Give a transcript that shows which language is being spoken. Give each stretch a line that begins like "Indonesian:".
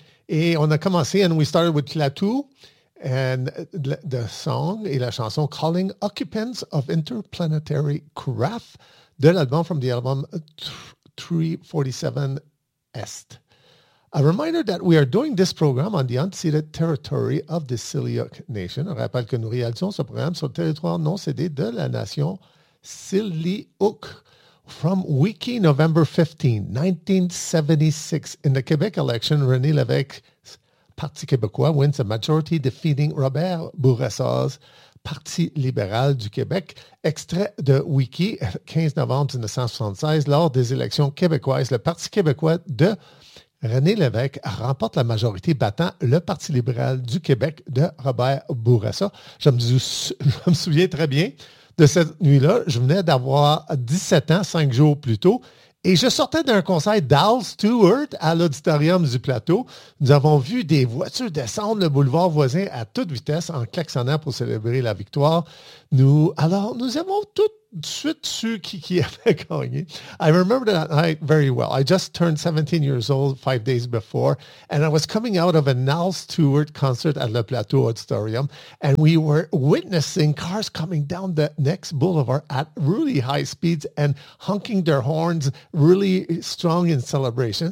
French: Et on a commencé,
English: and we started with Clatou, and the song
French: et la chanson
English: Calling Occupants of Interplanetary Craft
French: de l'album,
English: from the album 347 Est. A reminder that we are doing this program on the unceded territory of the Siliuk Nation.
French: On rappelle que nous réalisons ce programme sur le territoire non cédé de la nation Siliuk.
English: From Wiki, November 15, 1976, in the Quebec election, René Lévesque Parti québécois wins a majority defeating Robert Bourassa's Parti libéral du Québec.
French: Extrait de Wiki, 15 novembre 1976, lors des élections québécoises, le Parti québécois de René Lévesque remporte la majorité battant le Parti libéral du Québec de Robert Bourassa. Je me souviens très bien de cette nuit-là. Je venais d'avoir 17 ans, 5 jours plus tôt. Et je sortais d'un concert d'Al Stewart à l'Auditorium du Plateau. Nous avons vu des voitures descendre le boulevard voisin à toute vitesse en klaxonnant pour célébrer la victoire. Nous avons tout de suite su qui avait gagné.
English: I remember that night very well. I just turned 17 years old 5 days before, and I was coming out of an Al Stewart concert at Le Plateau Auditorium, and we were witnessing cars coming down the next boulevard at really high speeds and honking their horns really strong in celebration.